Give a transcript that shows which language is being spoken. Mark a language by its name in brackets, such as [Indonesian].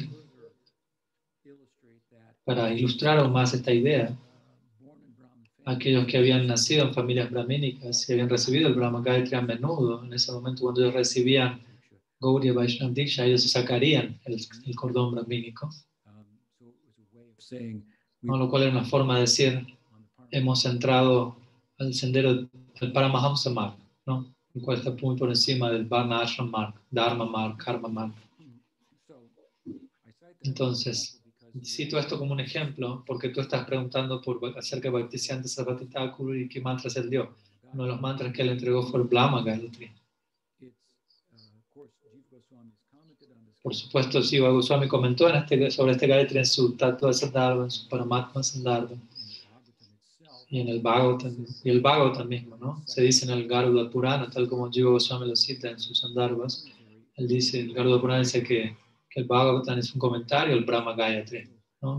[English] further illustrate that [Spanish] para ilustrar aún más esta idea, [English] born in Brahmin family [Spanish] aquellos que habían nacido en familias brahmínicas y habían recibido el Brahma Gayatri a menudo, en ese momento cuando ellos recibían Gaudiya Vaishnava Diksha, ellos se sacarían el cordón brahmínico, [English] so it was a way of saying [Spanish] ¿no?, lo cual era una forma de decir, [English] on the part [Spanish] hemos entrado al sendero del Paramahamsa Marg, ¿no?, el cual está muy por encima del Varna Ashram Marg, Dharma Marg, Karma Marg. [English] so I cite that [Spanish] Entonces, [English] example because [Spanish] cito esto como un ejemplo porque tú estás preguntando acerca de Bhaktisiddhanta Sarasvati Thakur y qué mantras él dio. Uno de los mantras que él entregó fue el Brahma Gayatri. [English] it's of course Jiva Goswami has commented on this [Spanish] Por supuesto, Jiva Goswami comentó sobre este Gayatri en su Tattva Sandarbha, en su Paramatma Sandarbha, [English] in Bhagavatam itself. [Spanish] y en el Bhagavatam, y el Bhagavatam mismo, ¿no? Se dice en el Garuda Purana, tal como Jiva Goswami lo cita en sus Sandarbhas. Él dice, el Garuda Purana dice que el Bhagavatam es un comentario al Brahma Gayatri, ¿no?